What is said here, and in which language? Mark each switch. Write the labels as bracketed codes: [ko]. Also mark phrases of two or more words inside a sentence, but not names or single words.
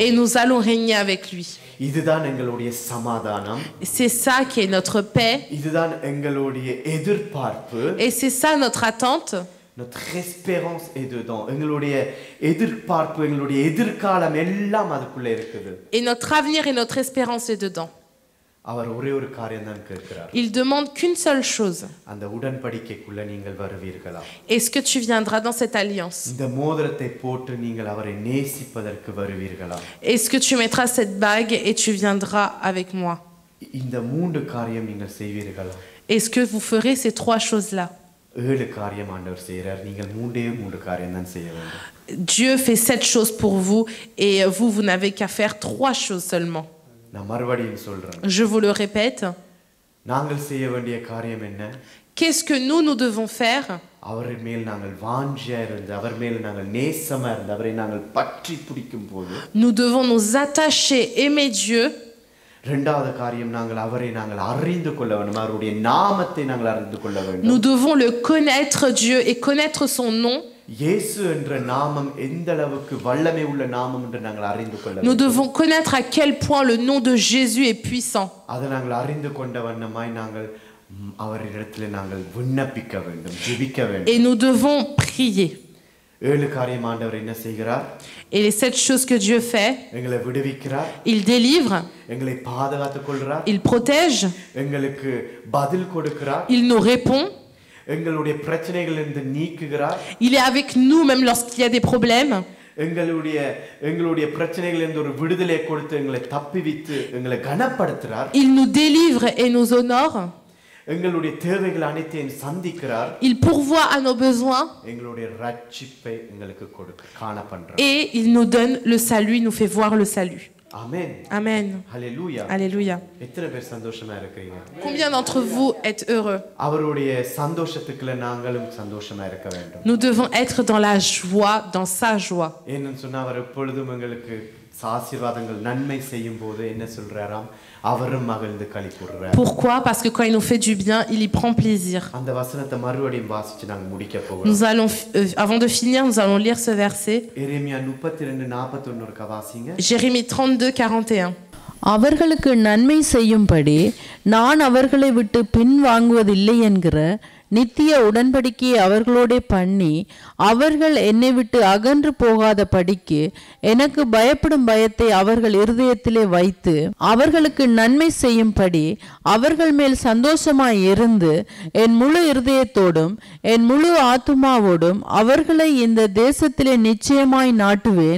[fr] Et nous allons régner avec lui. [ta] இதுதான் எங்களுடைய சமாதானம். [fr] C'est ça qui est notre paix. [ta] இதுதான் எங்களுடைய எதிர்பார்ப்பு. [fr] Et c'est ça notre attente. Notre espérance est dedans. [ta] எங்களுடைய எதிர்பார்ப்பு, எங்களுடைய எதிர்காலம் எல்லாம் அதுக்குள்ள இருக்குது. [fr] Et notre avenir et notre espérance est dedans. [ta] அவர் ஒரே ஒரு காரியம் தான் கேட்கிறார். [fr] Il demande qu'une seule chose. [ta] அந்த உடன்படிக்கைக்குள்ள நீங்கள் வருவீர்களா? [fr] Est-ce que tu viendras dans cette alliance? [ta] இந்த மோதிரத்தை போட்டு நீங்கள் அவரை நேசிப்பதற்கு வருவீர்களா? [fr] Est-ce que tu mettras cette bague et tu viendras avec moi? [ta] இந்த மூன்று காரியம் நீங்கள் செய்வீர்களா? [fr] Est-ce que vous ferez ces trois choses-là? [ta] 7 காரியம் ஆண்டவர் செய்றார். நீங்கள் மூன்று காரியம் தான் செய்ய வேண்டும். [fr] Dieu fait 7 choses pour vous et vous n'avez qu'à faire 3 choses seulement. [ta] நான் மறுபடியும் சொல்றேன். [fr] Je vous le répète. [ta] நாங்கள் செய்ய வேண்டிய காரியம் என்ன? [fr] Qu'est-ce que nous devons faire? [ta] அவர் மேல் நாங்கள் வாஞ்சையா இருந்து, அவர் மேல் நாங்கள் நேசமா இருந்து, அவரை நாங்கள் பற்றி பிடிக்கும் போது, [fr] Nous devons nous attacher, aimer Dieu. [ta] இரண்டாவது காரியம் நாங்கள் அவரை நாங்கள் அறிந்து கொள்ள வேண்டும். அவருடைய நாமத்தை நாங்கள் அறிந்து கொள்ள வேண்டும். [fr] Nous devons le connaître Dieu et connaître son nom. [ta] இயேசு என்ற நாமம் எந்த அளவுக்கு வல்லமை உள்ள நாமம் என்று நாங்கள் அறிந்து கொள்ள [fr] Nous [ta] வேண்டும். [fr] devons connaître à quel point le nom de Jésus est puissant. [ta] அதை நாங்கள் அறிந்து கொண்ட வண்ணமாய் நாங்கள் அவரிடத்தில் நாங்கள் விண்ணப்பிக்க வேண்டும், ஜெபிக்க வேண்டும். [fr] Et nous devons prier. [ta] 7 காரியம் ஆண்டவர் என்ன செய்கிறார்? [fr] Et les 7 choses que Dieu fait, [ta] எங்களை விடுவிக்கிறார், [fr] il délivre, [ta] எங்களை பாதுகாத்துக் கொள்கிறார், [fr] il protège, [ta] எங்களுக்கு பதில் கொடுக்கிறார், [fr] il nous répond, [ta] எங்களுடைய பிரச்சனைகளிலிருந்து நீக்குகிறார், [fr] il est avec nous même lorsqu'il y a des problèmes. [ta] எங்களுடைய பிரச்சனைகளிலிருந்து ஒரு விடுதலை கொடுத்து எங்களை தப்பிவித்து எங்களை கனப்படுத்துகிறார். [fr] Il nous délivre et nous honore. [ta] எங்களுடைய தேவைகள் அனைத்தையும் சந்திக்கிறார். [fr] Il pourvoit à nos besoins [ta] எங்களுடைய ரட்சிப்பை எங்களுக்கு காண பண்றார். [fr] et il nous donne le salut, il nous fait voir le salut. [ta] ஆமென். [fr] Amen. [ta] ஹalleluya. [fr] Alléluia. [ta] எத்தனை பேர் சந்தோஷமா இருக்கீங்க? [fr] Combien d'entre vous êtes heureux? [ta] அவருடைய சந்தோஷத்துக்குள்ள நாங்களும் சந்தோஷமா இருக்க வேண்டும். [fr] Nous devons être dans la joie, dans sa joie. [ta] ஏன்னு சொன்னா அவர் எப்பொழுதும் எங்களுக்கு ஆசீர்வாதங்கள் நன்மை செய்யும் போது என்ன சொல்றாராம், அவரும் மகிழ்ந்து களிகூர்றார். [fr] Pourquoi? Parce que quand il nous fait du bien, il y prend plaisir. [ta] அந்த வசனத்தை மறுபடியும் வாசிச்சு நாங்க முடிக்க போறோம். [fr] Nous allons, avant de finir, nous allons lire ce verset. [ta] எரேமியா 32:41 வாசிங்க. [fr] Jérémie 32:41. [ta] அவர்களுக்கு நன்மை செய்யும்படி நான் அவர்களை விட்டு பின்வாங்குவதில்லை என்கிற நித்திய உடன்படிக்கையை அவர்களோடே பண்ணி அவர்கள் என்னை விட்டு அகன்று போகாத படிக்கு எனக்கு பயப்படும் பயத்தை அவர்கள் இருதயத்திலே வைத்து அவர்களுக்கு நன்மை செய்யும்படி அவர்கள் மேல் சந்தோஷமாய் இருந்து என் முழு இருதயத்தோடும் என் முழு ஆத்துமாவோடும் அவர்களை இந்த தேசத்திலே நிச்சயமாய் நாட்டுவேன்.